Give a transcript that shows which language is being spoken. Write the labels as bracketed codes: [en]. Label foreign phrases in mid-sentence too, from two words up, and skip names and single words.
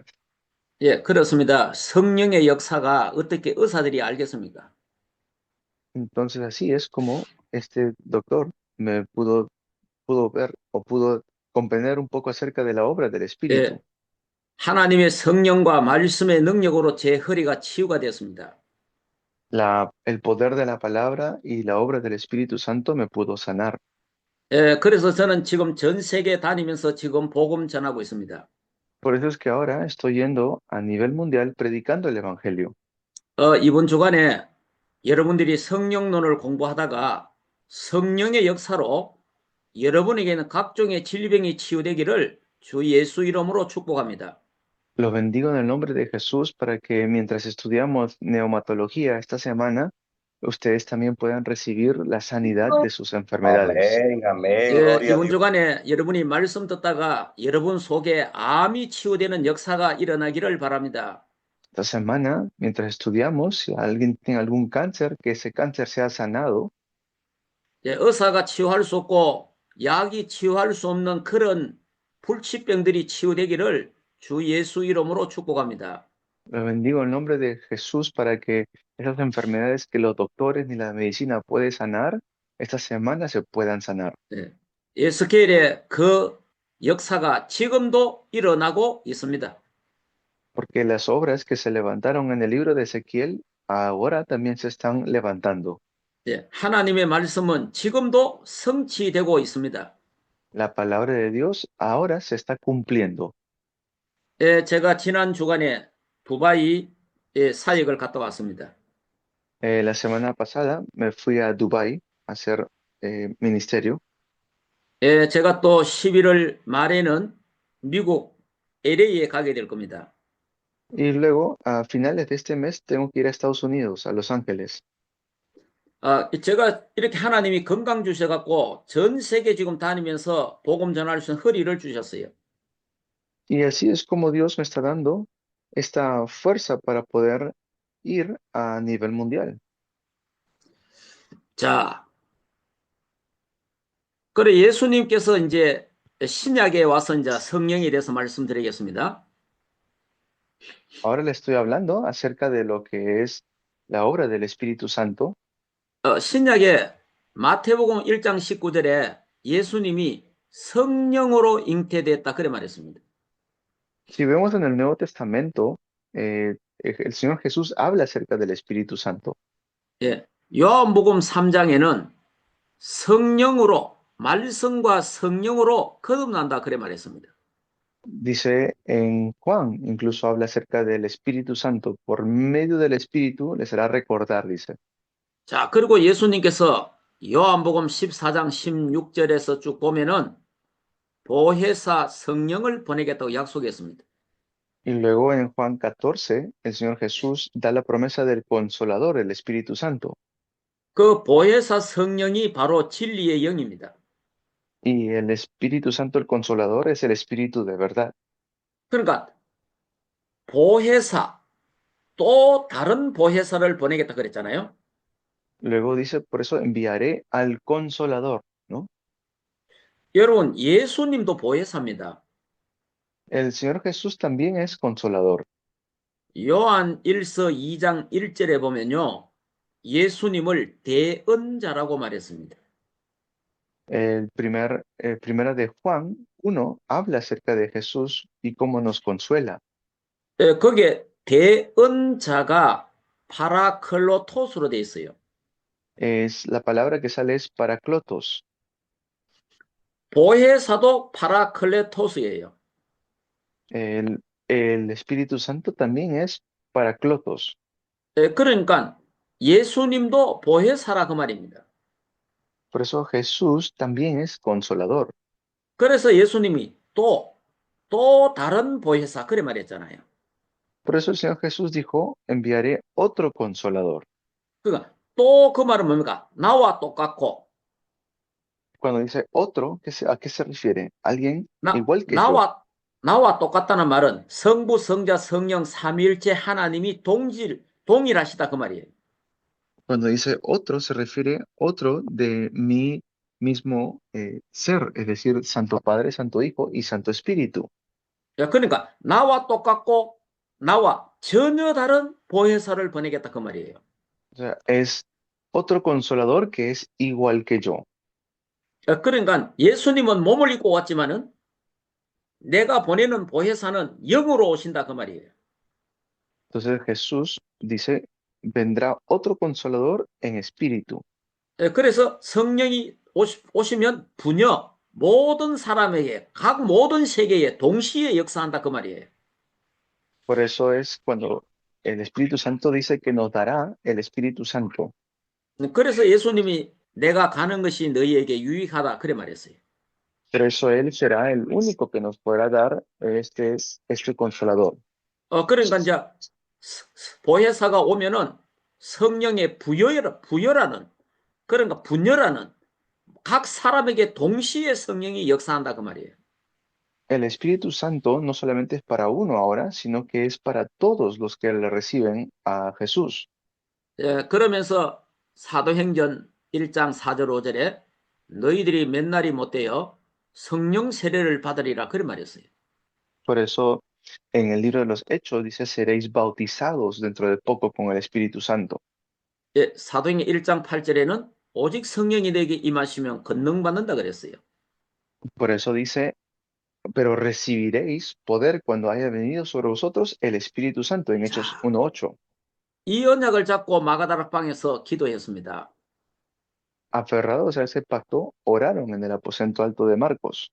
[ko] 그렇습니다. 성령의 역사가 어떻게 의사들이 알겠습니까? [es] Entonces así es como este doctor me pudo ver o pudo comprender un poco acerca de la obra del [ko] 예, [es] Espíritu. [ko] 하나님의 성령과 말씀의 능력으로 제 허리가 치유가 되었습니다. [es] El poder de la palabra y la obra del Espíritu Santo me pudo sanar. [ko] 그래서 저는 지금 전 세계 다니면서 지금 복음 전하고 있습니다. [es] Por eso es que ahora estoy yendo a nivel mundial predicando el Evangelio. [ko] 이번 주간에 여러분들이 성령론을 공부하다가 성령의 역사로 여러분에게는 각종의 질병이 치유되기를 주 예수 이름으로 축복합니다. [es] Los bendigo en el nombre de Jesús para que mientras estudiamos neumatología esta semana, ustedes también puedan recibir la sanidad de sus enfermedades. Amén, amén, gloria a [ko] 이번 [es] Dios. [ko] 주간에 여러분이 말씀 듣다가 여러분 속에 암이 치유되는 역사가 일어나기를 바랍니다. [es] Esta semana, mientras estudiamos, si alguien tiene algún cáncer, que ese cáncer sea sanado. [ko] 의사가 치유할 수 없고 약이 치유할 수 없는 그런 불치병들이 치유되기를 주 예수 이름으로 축복합니다. [es] Los bendigo en el nombre de Jesús para que esas enfermedades que los doctores ni la medicina puede sanar, esta semana se puedan sanar. [ko] 에스겔의 그 역사가 지금도 일어나고 있습니다. [es] Porque las obras que se levantaron en el libro de Ezequiel ahora también se están levantando. [ko] 하나님의 말씀은 지금도 성취되고 있습니다. [es] La palabra de Dios ahora se está cumpliendo. [ko] 제가 지난 주간에 두바이 사역을 갔다 왔습니다. [es] La semana pasada me fui a Dubái a hacer ministerio. [ko] 제가 또 11월 말에는 미국 LA에 가게 될 겁니다. [es] Y luego, a finales de este mes, tengo que ir a Estados Unidos, a Los Ángeles. [ko] 제가 이렇게 하나님이 건강 주셔갖고 전 세계 지금 다니면서 복음 전할 수 있는 허리를 주셨어요. [es] Y así es como Dios me está dando esta fuerza para poder ir a nivel mundial. [ko] 자, 그래 예수님께서 이제 신약에 와서 이제 성령에 대해서 말씀드리겠습니다. [es] Ahora le estoy hablando acerca de lo que es la obra del Espíritu Santo. [ko] 신약에 마태복음 1장 19절에 예수님이 성령으로 잉태됐다 그래 말했습니다. [es] Si vemos en el Nuevo Testamento, el Señor Jesús habla acerca del Espíritu Santo. [ko] 요한복음 3장에는 성령으로 말씀과 성령으로 거듭난다 그래 말했습니다. [es] Dice en Juan, incluso habla acerca del Espíritu Santo. Por medio del Espíritu les hará recordar, dice. [ko] 자, 그리고 예수님께서 요한복음 14장 16절에서 쭉 보면은 보혜사 성령을 보내겠다고 약속했습니다. [es] Y luego en Juan 14, el Señor Jesús da la promesa del Consolador, el Espíritu Santo. [ko] 그 보혜사 성령이 바로 진리의 영입니다. [es] Y el Espíritu Santo, el Consolador, es el Espíritu de verdad. [ko] 그러니까 보혜사, 또 다른 보혜사를 보내겠다 그랬잖아요. [es] Luego dice, por eso enviaré al Consolador, ¿no? [ko] 여러분, 예수님도 보혜사입니다. [es] El Señor Jesús también es Consolador. [ko] 요한 1서 2장 1절에 보면요. 예수님을 대언자라고 말했습니다. [es] Primera de Juan 1 habla acerca de Jesús y cómo nos consuela. [ko] 거기에 대언자가 파라클로토스로 되어 있어요. [es] La palabra que sale es paraclotos. [ko] 보혜사도 파라클레토스예요. [es] El Espíritu Santo también es paraclotos. [ko] 그러니까 예수님도 보혜사라 그 말입니다. [es] Por eso Jesús también es consolador. [ko] 그래서 예수님이 또 다른 보혜사 그래 말했잖아요. [es] Por eso el Señor Jesús dijo, enviaré otro consolador. [ko] 그러니까 또 그 말은 뭡니까? 나와 똑같고 [es] Cuando dice otro, ¿a qué se refiere? Alguien igual que yo. [ko] 나와 똑같다는 말은 성부, 성자, 성령, 삼위일체 하나님이 동일하시다 그 말이에요. [es] Cuando dice otro, se refiere otro de mi mismo ser, es decir, Santo Padre, Santo Hijo y Santo Espíritu. [ko] 그러니까 나와 똑같고 나와 전혀 다른 보혜사를 보내겠다 그 말이에요. [es] O sea, es otro consolador que es igual que yo. [ko] 그러니까 예수님은 몸을 입고 왔지만은 내가 보내는 보혜사는 영으로 오신다 그 말이에요. [es] Entonces Jesús dice, vendrá otro consolador en espíritu. [ko] 그래서 성령이 오시면 부녀 모든 사람에게 각 모든 세계에 동시에 역사한다 그 말이에요. [es] Por eso es cuando el Espíritu Santo dice que nos dará el Espíritu Santo. [ko] 그래서 예수님이 내가 가는 것이 너희에게 유익하다 그래 말했어요. [es] Pero eso Él será el único que nos podrá dar este consolador. [ko] 그러니까 이제 보혜사가 오면은 성령의 부여라는 그러니까 분열하는 각 사람에게 동시에 성령이 역사한다 그 말이에요. [es] El Espíritu Santo no solamente es para uno ahora, sino que es para todos los que le reciben a Jesús. [ko] 그러면서 사도행전 1장 4절 5절에 너희들이 몇 날이 못되어 성령 세례를 받으리라 그런 말이었어요. [es] Por eso en el libro de los Hechos dice, seréis bautizados dentro de poco con el Espíritu Santo. [ko] 사도행전 1장 8절에는 오직 성령이 내게 임하시면 권능 받는다 그랬어요. [es] Por eso dice, pero recibiréis poder cuando haya venido sobre vosotros el Espíritu Santo, en Hechos 1:8. [ko] 이 언약을 잡고 마가다락방에서 기도했습니다. [es] Aferrados a ese pacto, oraron en el aposento alto de Marcos.